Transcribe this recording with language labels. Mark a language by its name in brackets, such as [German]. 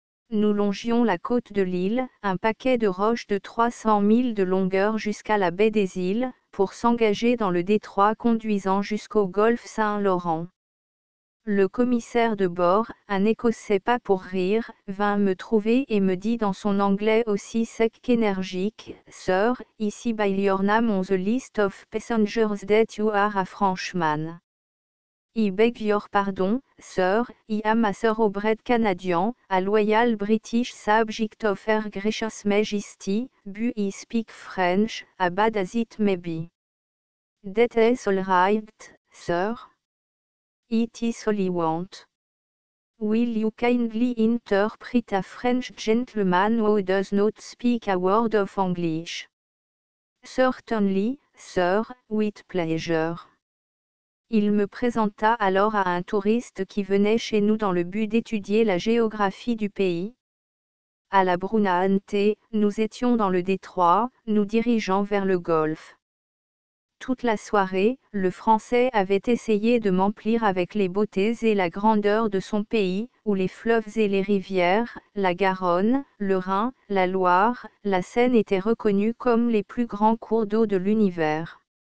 [French] Nous longions la côte de l'île, un paquet de roches de 300 milles de longueur jusqu'à la baie des îles, pour s'engager dans le détroit conduisant jusqu'au golfe Saint-Laurent. Le commissaire de bord, un Écossais pas pour rire, vint me trouver et me dit dans son anglais aussi sec qu'énergique: [English] Sir, ici by your name on the list of passengers that you are a Frenchman. I beg your pardon, sir, I am a thoroughbred Canadian, a loyal British subject of Her Gracious Majesty, but I speak French, as bad as it may be. That is all right, sir. It is all I want. Will you kindly interpret a French gentleman who does not speak a word of English? Certainly, sir, with pleasure. [French] Il me présenta alors à un touriste qui venait chez nous dans le but d'étudier la géographie du pays. À la Brunante, nous étions dans le détroit, nous dirigeant vers le golfe. Toute la soirée, le Français avait essayé de m'emplir avec les beautés et la grandeur de son pays, où les fleuves et les rivières, la Garonne, le Rhin, la Loire, la Seine étaient reconnus comme les plus grands cours d'eau de l'univers.